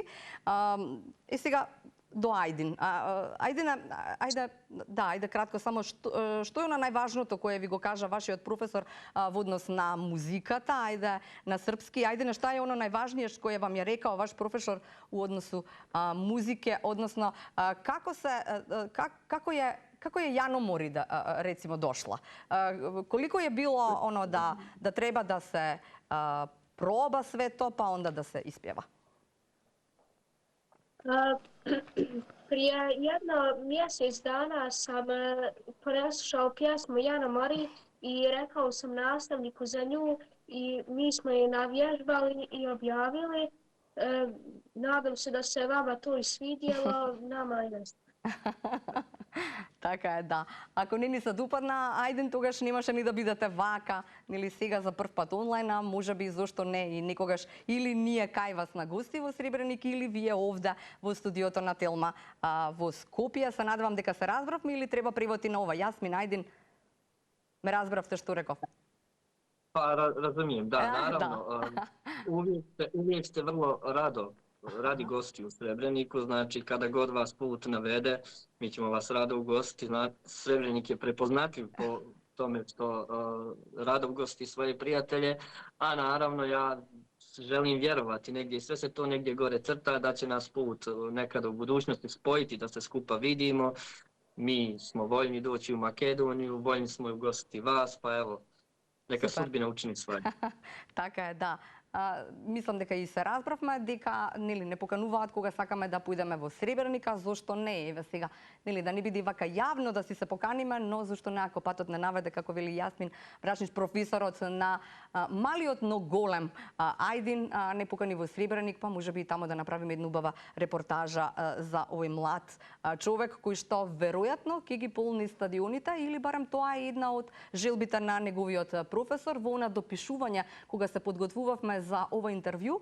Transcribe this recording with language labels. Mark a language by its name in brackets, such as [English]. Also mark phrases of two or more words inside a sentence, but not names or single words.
[Macedonian] Сега до Ајдин. Ајде кратко само што е она најважното кое ви го кажа вашиот професор во однос на музиката, ајде на српски, ајде [Serbian] на што е оно најважнije кое вам ја рекао ваш професор у односу музике, односно како kako je Janomori recimo došla? [Bosnian] Koliko je bilo ono da treba da se proba sve to pa onda da se ispjeva? Prije jedno mjesec dana sam preslušao pjesmu Jana Mori i rekao sam nastavniku za nju i mi smo je navježbali i objavili. Nadam se da se vama to i svidjelo, nama jest. [Macedonian] Така е, да. Ако не ни се допадна, ајден тогаш немаше ни да бидете вака, нели сега за прв пат онлайн, а може би зошто не и некогаш или ние кај вас на гости во Сребреник или вие овде во студиото на Телма во Скопје. Се надевам дека се разбравме или треба превоти на ова. Јасмин, ајден, ме разбравте што реков? [Bosnian] Pa razumijem, da, naravno. Uvijek ste vrlo radi gosti u Srebreniku, znači kada god vas put navede, mi ćemo vas rado ugostiti. Srebrenik je prepoznatljiv po tome što rado ugosti svoje prijatelje, a naravno ja želim vjerovati negdje i sve se to negdje gore crta da će nas put nekada u budućnosti spojiti, da se skupa vidimo. Mi smo voljni doći u Makedoniju, voljni smo ugostiti vas, pa evo, neka sudbina učini svoje. [Macedonian] Така е, да. Мислам дека и се разбравме дека нели не покануваат кога сакаме да појдеме во Сребреника, зошто не? Еве сега, нели да не биде вака јавно да си се поканиме, но зошто не ако патот не наведе, како вели Јасмин Брачнич, професорот на малиот но голем Ајдин не покани во Сребреник, па можеби и тамо да направиме една убава репортажа за овој млад човек кој што веројатно ќе ги полни стадионите или барем тоа е една од желбите на неговиот професор во она допишување кога се подготвувавме за ова интервју.